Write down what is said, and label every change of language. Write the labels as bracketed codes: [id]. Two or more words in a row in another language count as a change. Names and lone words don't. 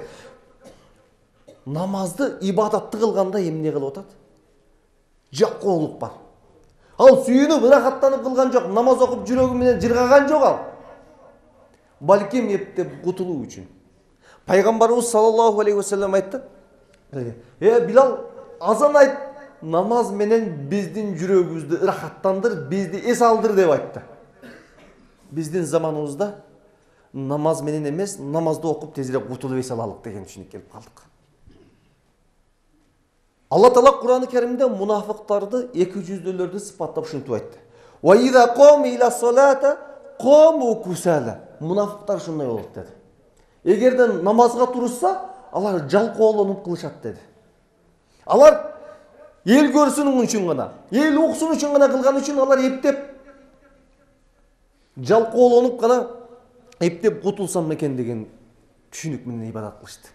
[ky] Намазды, ибадатты кылганда эмне кылып атат? Жалкоолук бар. Ал сүйүнүп, ырахаттанып кылган жок, намаз окуп жүрөгү менен жыргаган жок ал. Балким эптеп кутулуу үчүн. Пайгамбарыбыз [ar] صلى الله عليه وسلم [ky] айтты: Билал, азан айт, намаз менен биздин жүрөгүбүздү ырахаттандыр, бизди эс алдыр деп айтты. Биздин заманыбызда намаз менен эмес, намазды окуп тезирээк кутулуп эс алалык деген түшүнүк келип калдык. Алла Таала Кур'ан-ы Керимде мунафыктарды, эки жүздүүлөрдү сыпаттап ушинтип айтты. [ar] وإذا قاموا إلى الصلاة قاموا كسالى. [ky] Мунафыктар ушундай болот деди. Эгерде намазга турушса, алар жалкоолонуп кылышат деди. Алар эл көрсүн үчүн гана, эл уксун үчүн гана кылган үчүн алар эптеп жалкоолонуп гана эптеп кутулсам экен деген түшүнүк менен ибадат кылышты.